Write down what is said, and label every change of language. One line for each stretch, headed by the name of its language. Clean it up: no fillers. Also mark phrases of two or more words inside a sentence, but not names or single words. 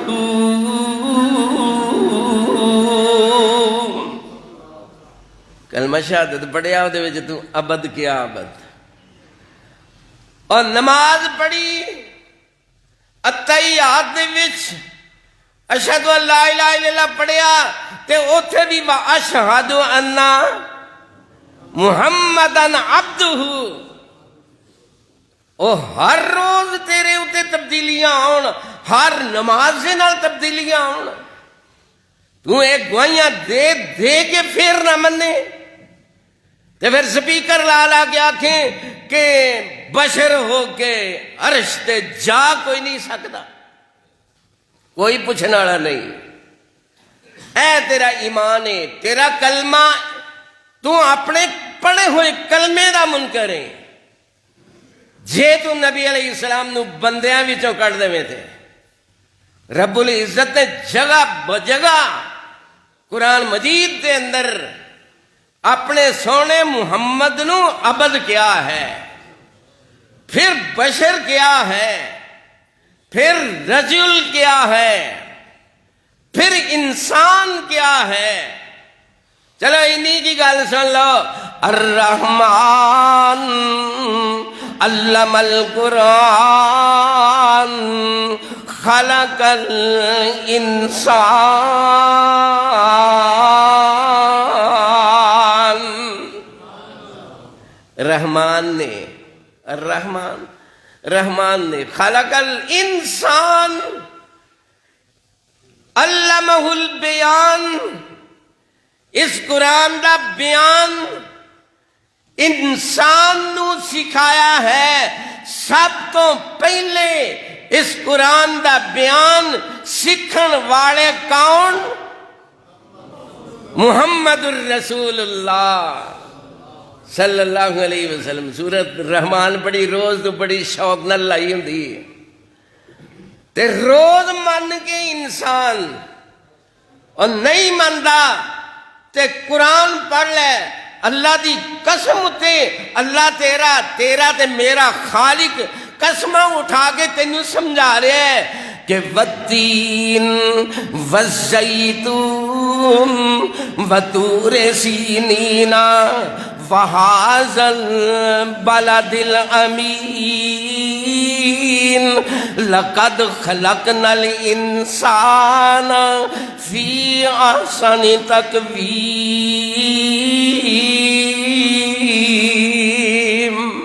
Punjabi: کلمہ شہادت پڑھیا وہ تو ابد کیا ابد. اور نماز پڑھی اتحیات دے وچ
Arabic: اشہد ان لا الہ الا اللہ
Punjabi: پڑھیا تے اوتھے بھی
Arabic: اشہد ان محمدن عبدہ.
Punjabi: او ہر روز تیرے اوتے تبدیلیاں آن، ہر نماز دے نال تبدیلیاں آن. تو ایک گواہیاں دے دے کے پھر نہ منے تے پھر سپیکر لا لا کے آکھیں کہ بشر ہو کے عرش تے جا کوئی نہیں سکتا، کوئی پوچھنے والا نہیں. اے تیرا ایمان ہے، تیرا کلمہ، تو اپنے پڑھے ہوئے کلمے دا منکر ہے. جے تو نبی
Arabic: علیہ السلام
Punjabi: نو بندیاں وچوں کٹ دے تھے،
Arabic: رب العزت
Punjabi: نے جگہ بجگہ قرآن مجید دے اندر اپنے سونے محمد نو عبد کیا ہے، پھر بشر کیا ہے، پھر رجل کیا ہے، پھر انسان کیا ہے. چلو انہی کی گل سن لو.
Arabic: الرحمن علم القرآن خلق الانسان. رحمان نے خلق الانسان علمہ البیان.
Punjabi: اس قرآن دا بیان انسان نو سکھایا ہے. سب تو پہلے اس قرآن دا بیان سکھن والے کون؟
Arabic: محمد الرسول اللہ صلی اللہ علیہ وسلم.
Punjabi: سورت رحمان پڑھی روز تو بڑی شوق نال لائی ہوندی ہے تے روز من کے انسان اور نہیں مندا تے قرآن پڑھ لے. اللہ دی قسم تے اللہ تیرا تے میرا خالق قسمہ اٹھا کے تینوں سمجھا رہے ہیں کہ والتین
Arabic: والزیتون وطور سینین وہذا البلد الامین لقد خلقنا الانسان فی احسن تقویم.